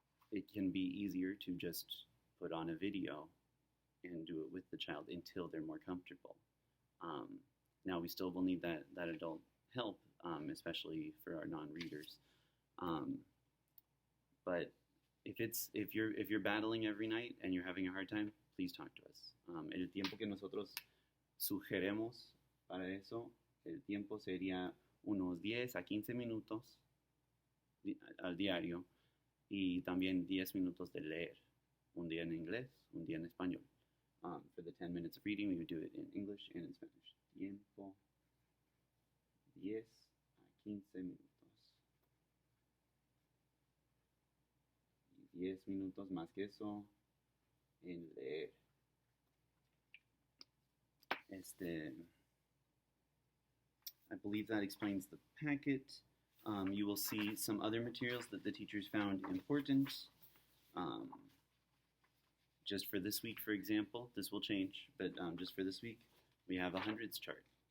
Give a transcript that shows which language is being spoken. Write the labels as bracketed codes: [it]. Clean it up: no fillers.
[en] It can be easier to just put on a video and do it with the child until they're more comfortable. Now we still will need that adult help, especially for our non-readers. But if you're battling every night and you're having a hard time, please talk to us. [es] El tiempo que nosotros sugeremos para eso, el tiempo sería unos 10 a 15 minutos al diario y también 10 minutos de leer. Un día en inglés, un día en español. [en] For the 10 minutes of reading, we would do it in English and in Spanish. [es] Tiempo 10 a 15 minutos. 10 minutos más que eso en leer. [en] I believe that explains the packet. You will see some other materials that the teachers found important. Just for this week, for example, this will change, but just for this week, we have a hundreds chart.